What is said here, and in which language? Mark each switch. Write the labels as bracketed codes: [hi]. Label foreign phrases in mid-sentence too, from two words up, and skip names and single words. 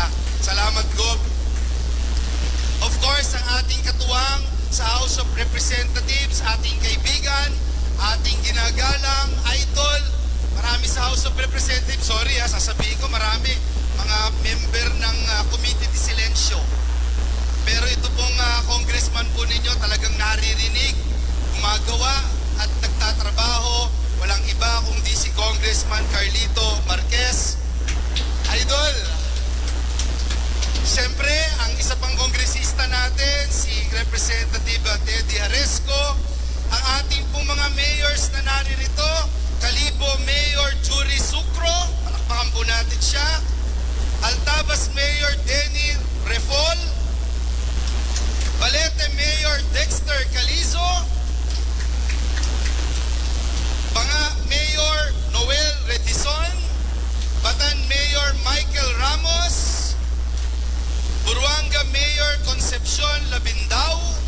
[tl] Salamat, Gob. [en] Of course, [tl] ang ating katuwang sa House of Representatives, ating kaibigan, ating ginagalang, idol, marami sa House of Representatives, sorry sasabihin ko marami, mga member ng Committee de Silencio. Pero ito pong congressman po ninyo talagang naririnig, gumagawa at nagtatrabaho, walang iba kundi si Congressman Carlito Marquez. Idol! Siyempre, ang isa pang kongresista natin, si Representative Teddy Haresco, ang ating pong mga mayors na naririto, Kalibo Mayor Jury Sucro, palakpakan po natin siya, Altabas Mayor Denny Refol, Balete Mayor Dexter Calizo, Banga Mayor Noel Retison, Batan Mayor Michael Ramos, Buruanga Mayor Concepcion Labindao,